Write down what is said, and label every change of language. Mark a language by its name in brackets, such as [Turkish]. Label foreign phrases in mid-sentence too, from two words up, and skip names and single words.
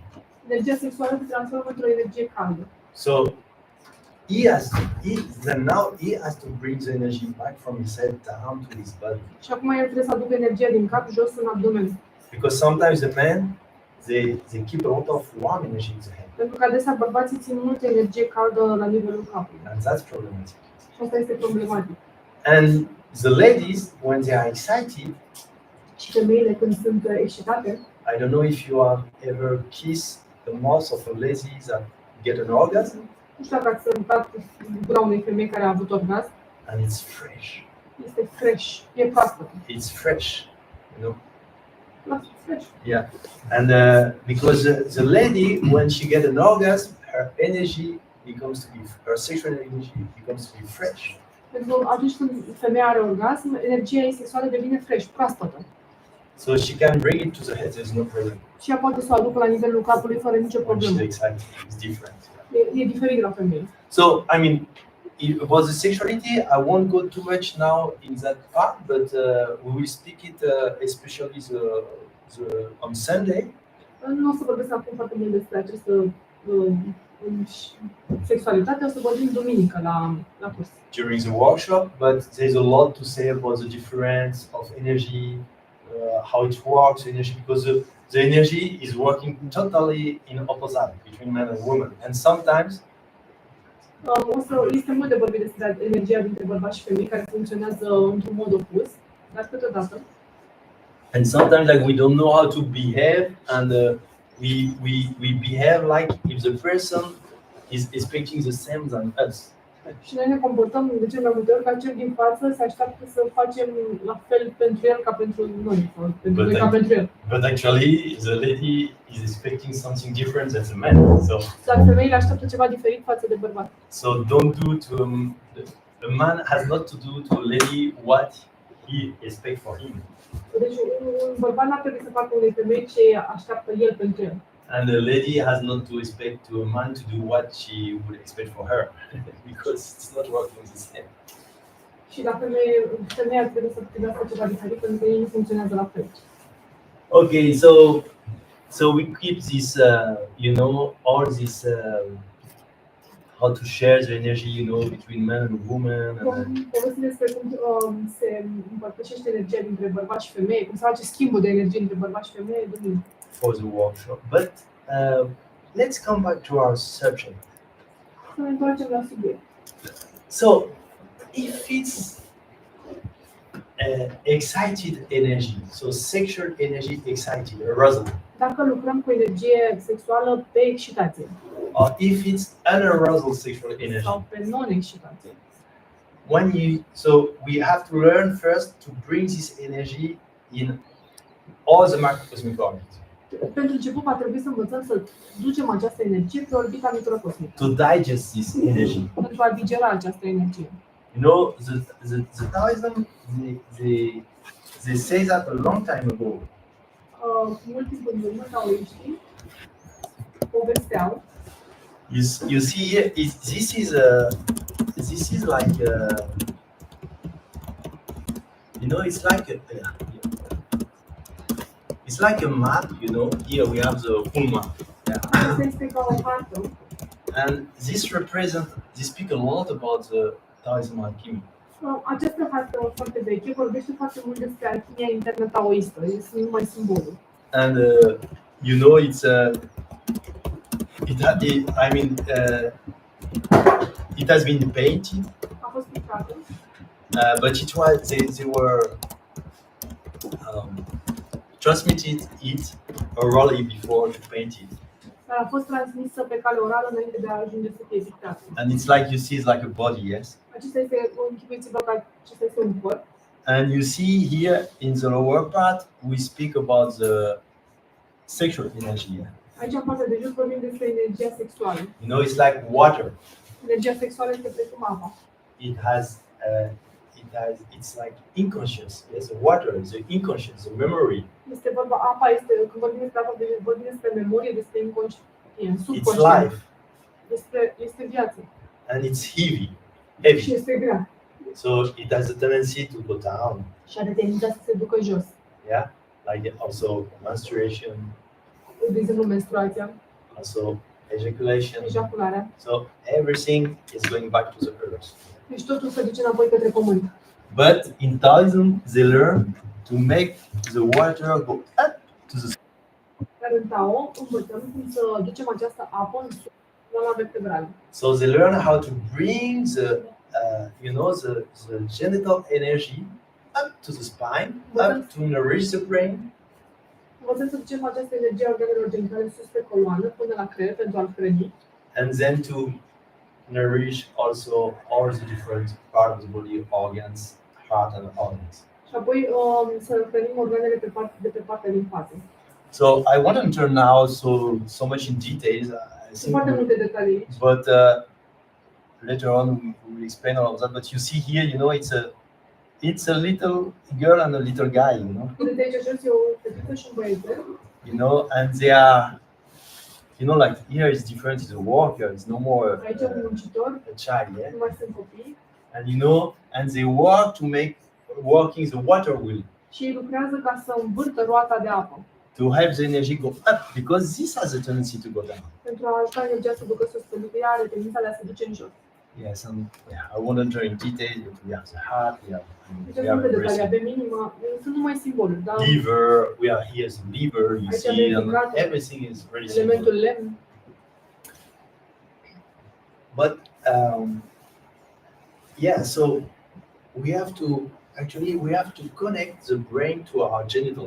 [Romanian] energia sexuală se transformă într-o energie caldă. [English] So now he has to bring the energy back from his head down to his body. [Romanian] Și acum el trebuie să aducă energia din cap jos în abdomen. [English] Because sometimes the men they keep a lot of warm energy in the head, [Romanian] Pentru că adesea bărbații țin multă energie caldă la nivelul capului. [English] and that's problematic. [Romanian] Și asta este problematic. [English] And the ladies, when they are excited, [Romanian] Și femeile când sunt excitate, [English] I don't know if you have ever kissed the mouth of a lady that get an orgasm. [Romanian] Nu știu dacă ați sărutat gura unei femei care a avut orgasm. [English] and it's fresh. [Romanian] Este fresh, e proaspătă. [English] It's fresh, you know. Fresh. Yeah, and because the lady, when she get an orgasm, her energy becomes to be, her sexual energy becomes to be fresh. [Romanian] Pentru că atunci când femeia are orgasm, energia ei sexuală devine fresh, proaspătă. [English] So she can bring it to the head. There's no problem. [Romanian] Și ea poate să o aducă la nivelul capului fără nicio [English] When [Romanian] problemă. [English] she's excited, it's different. [Romanian] E diferit la femei. [English] So I mean, about the sexuality, I won't go too much now in that part, but we will speak it especially on Sunday. [Romanian] Nu o să vorbesc acum foarte mult despre această sexualitate, o să vorbim duminică la curs. [English] During the workshop, but there's a lot to say about the difference of energy, how it works, energy, because the energy is working totally in opposite between man and woman, and sometimes [Romanian] Este mult de vorbit despre energia dintre bărbați și femei care funcționează într-un mod opus, dar câteodată. [English] And sometimes like we don't know how to behave, and we behave like if the person is expecting the same than us. [Romanian] Și noi ne comportăm de cel mai multe ori ca cel din față se așteaptă să facem la fel pentru el ca pentru noi, sau pentru noi ca pentru el. [English] But actually, the lady is expecting something different than the man. So. [Romanian] Dar femeile așteaptă ceva diferit față de bărbat. [English] So don't do to the man has not to do to a lady what he expect for him. [Romanian] Deci un bărbat n-ar trebui să facă unei femei ce așteaptă el pentru el. [English] And the lady has not to expect to a man to do what she would expect for her, because it's not working the same. [Romanian] Și la femeia trebuie să privească ceva diferit pentru că ei nu funcționează la fel. [English] Okay, so we keep this, you know, all this, how to share the energy, you know, between man and woman. [Romanian] Povestim despre cum se împărtășește energia dintre bărbați și femei, cum se face schimbul de energie între bărbați și femei duminică. [English] For the workshop, but let's come back to our subject. [Romanian] Să ne întoarcem la subiect. [English] So, if it's excited energy, so sexual energy excited, arousal. [Romanian] Dacă lucrăm cu energie sexuală pe excitație. [English] Or if it's unarousal sexual energy. [Romanian] Sau pe non-excitație. [English] So we have to learn first to bring this energy in all the macrocosmic orbits. [Romanian] Pentru început va trebui să învățăm să ducem această energie pe orbita microcosmică. [English] To digest this energy. [Romanian] Pentru a digera această energie. [English] You know, the Taoism, they say that a long time ago. [Romanian] Mult timp în urmă, taoiștii povesteau. [English] You see here, this is like you know, it's like a map, you know. Here we have the full map. [Romanian] Asta este ca o hartă. [English] And this speak a lot about the Taoism alchemy. [Romanian] Această hartă foarte veche vorbește foarte mult despre alchimia internă taoistă. Este numai simbolul. [English] And you know, it has been painted. [Romanian] A fost pictată. [English] But they were transmitted it orally before to paint it. [Romanian] Dar a fost transmisă pe cale orală înainte de a ajunge să fie pictată. [English] And it's like, you see, it's like a body, yes? [Romanian] Acesta este închipuiți-vă că acesta este un corp. [English] And you see here in the lower part, we speak about the sexual energy. Yeah? [Romanian] Aici în partea de jos vorbim despre energia sexuală. [English] You know, it's like water. [Romanian] Energia sexuală este precum apa. [English] It's like inconscious. Yes, the water is the inconscious, the memory. [Romanian] Este vorba, apa este, când vorbim despre apa, vorbim despre memorie, despre inconștient, [English] It's [Romanian] subconștient. [English] life. [Romanian] Este viață. [English] And it's heavy. [Romanian] Și este grea. [English] So it has a tendency to go down. [Romanian] Și are tendința să se ducă jos. [English] Yeah, like also menstruation, [Romanian] De exemplu, menstruația, [English] also ejaculation. [Romanian] ejacularea. [English] So everything is going back to the earth. [Romanian] Deci totul se duce înapoi către pământ. [English] But in Taoism, they learn to make the water go up to the sky. [Romanian] Dar în Tao învățăm cum să ducem această apă în sus, la vertebrală. [English] So they learn how to bring the genital energy up to the spine, up to nourish the brain. [Romanian] Învățăm să ducem această energie a organelor genitale sus pe coloană, până la creier, pentru a-l hrăni. [English] And then to nourish also all the different parts of the body, organs, heart and organs. [Romanian] Și apoi să hrănim organele de pe partea din față. [English] So I want to turn now so much in details. I [Romanian] Sunt [English] think, [Romanian] foarte multe detalii aici. [English] but later on we will explain all of that. But you see here, you know, it's a little girl and a little guy, you know. [Romanian] Vedeți aici jos e o fetiță și un băiețel. [English] You know, and they are, you know, like here is different. It's a worker. It's no more [Romanian] Aici e un muncitor, [English] a child, yeah. [Romanian] nu mai sunt copii. [English] And you know, and they work to make working the water wheel [Romanian] Și ei lucrează ca să învârtă roata de apă. [English] to have the energy go up because this has a tendency to go down. [Romanian] Pentru a ajuta energia să ducă sus, pentru că ea are tendința de a se duce în jos. [English] Yes, and yeah, I won't enter in detail, but we have the heart, we have [Romanian] Deci sunt multe detalii, avem inima, sunt numai simboluri, da? [English] liver, we are here as a liver, you [Romanian] Aici [English] see, [Romanian] avem [English] and [Romanian] ficatul, [English] everything is very [Romanian] elementul [English] simple. [Romanian] lemn. [English] But yeah, so we have to connect the brain to our genitals